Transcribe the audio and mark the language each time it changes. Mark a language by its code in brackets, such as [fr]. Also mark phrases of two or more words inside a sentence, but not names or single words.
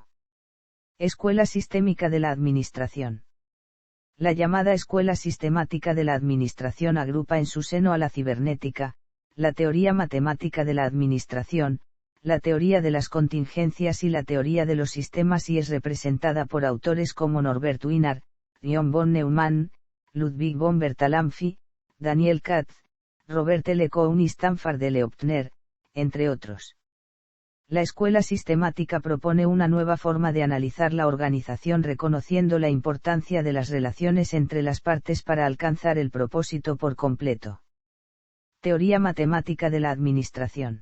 [es] Escuela sistémica de la administración. La llamada escuela sistemática de la administración agrupa en su seno a la cibernética, la teoría matemática de la administración, la teoría de las contingencias y la teoría de los sistemas y es representada por autores como Norbert Wiener, John von Neumann, Ludwig von Bertalanffy, Daniel Katz, Robert L. Cohn y Stanford L. Optner, entre otros. La escuela sistemática propone una nueva forma de analizar la organización reconociendo la importancia de las relaciones entre las partes para alcanzar el propósito por completo. Teoría matemática de la administración.